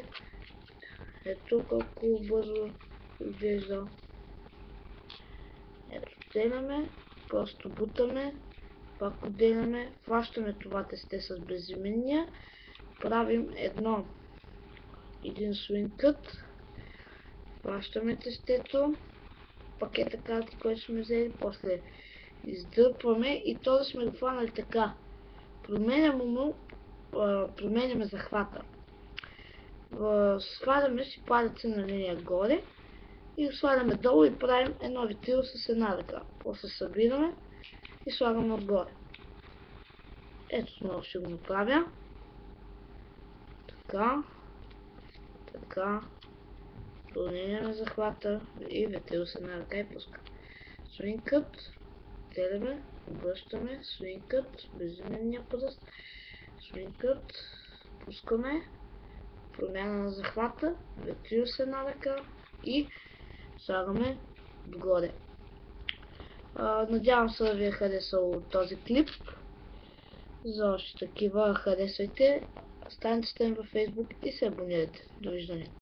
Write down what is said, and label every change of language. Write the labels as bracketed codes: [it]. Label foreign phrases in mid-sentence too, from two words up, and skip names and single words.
[bg] Ето колко бързо изглежда. Ето, отделяме, просто бутаме, пак отделяме, хващаме това тесте с безименния, правим един [en] swing cut, [bg] хващаме тестето, пакета карти, който сме взели, после издърпваме и то да сме го хванали така. Променяме захвата. Сваляме си палеца на линия горе и го сваляме долу и правим едно ветрило с една ръка. После събираме и слагаме отгоре. Ето отново ще го направя. Така. Променяме захвата и ветрило с една ръка и пускаме. [en] Swing cut. [bg] Деляме, обръщаме, [en] swing cut, [bg] безименния пръст, [en] swing cut, [bg] пускаме, промяна на захвата, ветрило с една ръка и слагаме отгоре. Надявам се да ви е харесал този клип. За още такива харесвайте страницата ми във Facebook и се абонирайте. Довиждане!